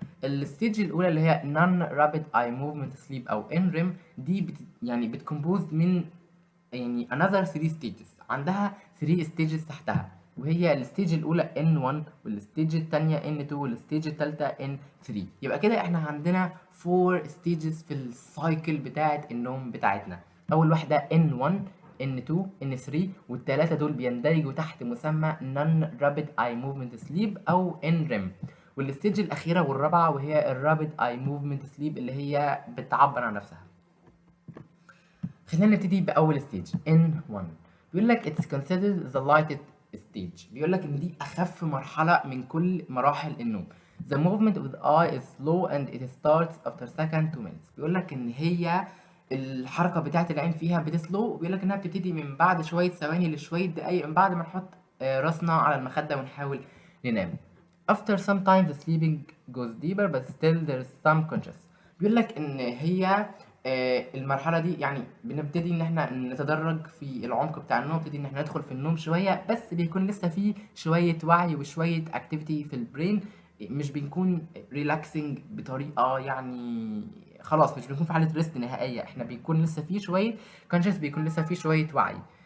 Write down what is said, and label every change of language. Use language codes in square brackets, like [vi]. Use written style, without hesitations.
[ar] الستيج الاولى اللي هي non rapid eye movement sleep او NREM دي يعني بتكمبوز من يعني [en] another 3 stages، [ar] عندها 3 stages تحتها، وهي الستيج الاولى N1 والستيج الثانيه N2 والستيج الثالثه N3. يبقى كده احنا عندنا 4 stages في السايكل بتاعه النوم بتاعتنا. اول واحده N1 N2 N3، والثلاثه دول بيندرجوا تحت مسمى non rapid eye movement sleep او NREM. والستيج الاخيره والرابعه وهي الرابid eye movement sleep اللي هي بتعبر عن نفسها. خلينا نبتدي بأول ستيج N1. بيقول لك [en] it's considered the lightest stage، [ar] بيقول لك إن دي أخف مرحلة من كل مراحل النوم. [en] The movement of the eye is slow and it starts after second 2 minutes. [ar] بيقول لك إن هي الحركة بتاعة العين فيها بتسلو، وبيقول لك إنها بتبتدي من بعد شوية ثواني لشوية دقايق من بعد ما نحط راسنا على المخدة ونحاول ننام. [en] After some time the sleeping goes deeper but still there is some conscious. [ar] بيقول لك إن هي المرحلة دي يعني بنبتدي إن إحنا نتدرج في العمق بتاع النوم، نبتدي إن إحنا ندخل في النوم شوية، بس بيكون لسه في شوية وعي وشوية activity في البرين، مش بنكون relaxing بطريقة يعني خلاص مش بنكون في حالة ريست نهائية، إحنا بيكون لسه في شوية conscious، بيكون لسه في شوية وعي.